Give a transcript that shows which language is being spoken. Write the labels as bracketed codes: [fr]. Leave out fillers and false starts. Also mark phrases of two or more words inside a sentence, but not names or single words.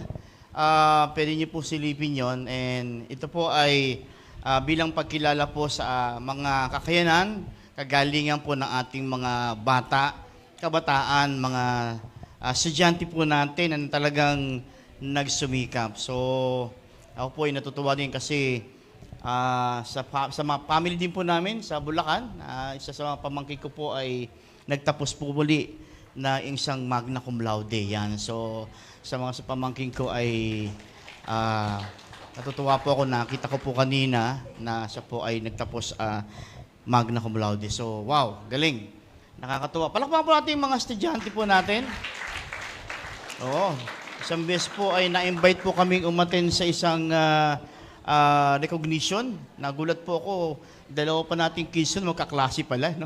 [tl] Pwede niyo po silipin yon. And ito po ay bilang pagkilala po sa mga kakayanan, kagalingan po ng ating mga bata, kabataan, mga estudyante po natin na talagang nagsumikap. So, ako po ay natutuwa din kasi sa mga family din po namin sa Bulacan, isa sa mga pamangkin ko po ay nagtapos po muli na isang [la] magna cum laude. [tl] Yan. So, sa pamangkin ko ay natutuwa po ako, nakita ko po kanina na siya po ay nagtapos [la] magna cum laude. [tl] So, wow, galing. Nakakatuwa. Palakpakan po natin yung mga estudyante po natin. Oo. Isang beses po ay na-invite po kaming umaten sa isang recognition. Nagulat po ako, dalawa pa nating kids yun, magkaklase pala, no?